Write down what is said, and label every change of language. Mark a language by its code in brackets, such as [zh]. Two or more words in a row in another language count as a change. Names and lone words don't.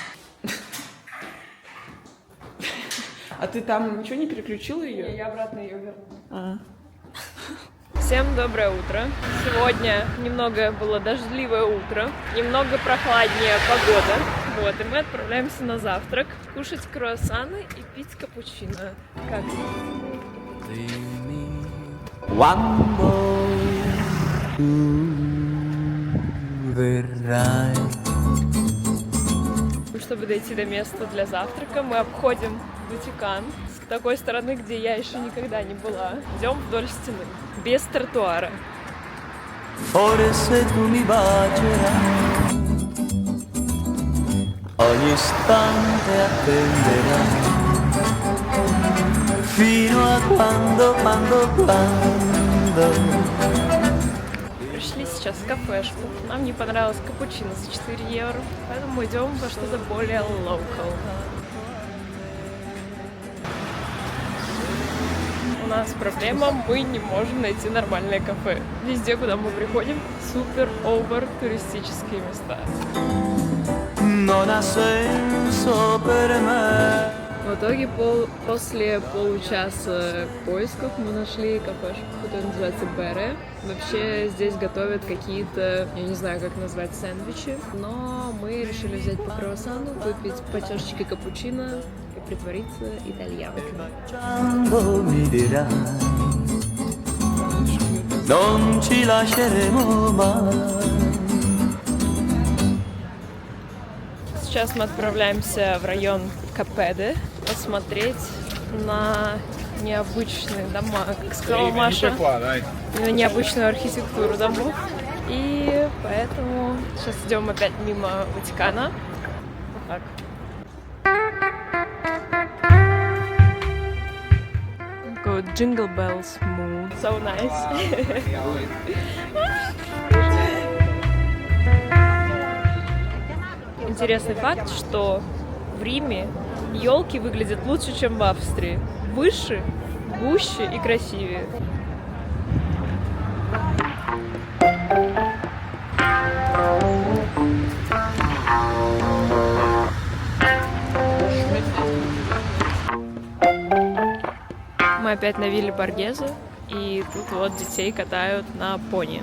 [ru] А ты там ничего не переключила ее? Я обратно ее вернула. Всем Всем доброе утро. Сегодня немного было дождливое утро, немного прохладнее погода. Вот, и мы отправляемся на завтрак, кушать круассаны и пить капучино. Как? [it] Quando tu verrai. [ru] Чтобы дойти до места для завтрака, мы обходим Ватикан с такой стороны, где я еще никогда не была. Идем вдоль стены, без тротуара. [it] Forse tu mi bacerai, ogni istante attenderai, fino a quando. [ru] Пришли сейчас в кафешку. Нам не понравилось капучино за 4 евро, поэтому идем во что-то более local. У нас проблема, мы не можем найти нормальное кафе. Везде, куда мы приходим, супер-овер туристические места. [it] Non ha senso per me. [ru] В итоге после получаса поисков мы нашли кафешку, которая называется Бере. Вообще здесь готовят какие-то, я не знаю, как назвать, сэндвичи. Но мы решили взять по круассану, выпить по чашечке капучино и притвориться итальянками. [it] Quando mi dirai, non ci lasceremo mai. [ru] Сейчас мы отправляемся в район Капеде посмотреть на необычные дома, как сказала Маша, на необычную архитектуру домов. И поэтому сейчас идем опять мимо Ватикана. Вот так. Такой вот [en] Jingle Bells mood. So nice. [ru] Интересный факт, что в Риме елки выглядят лучше, чем в Австрии. Выше, гуще и красивее. Мы опять на вилле Боргезе, и тут вот детей катают на пони.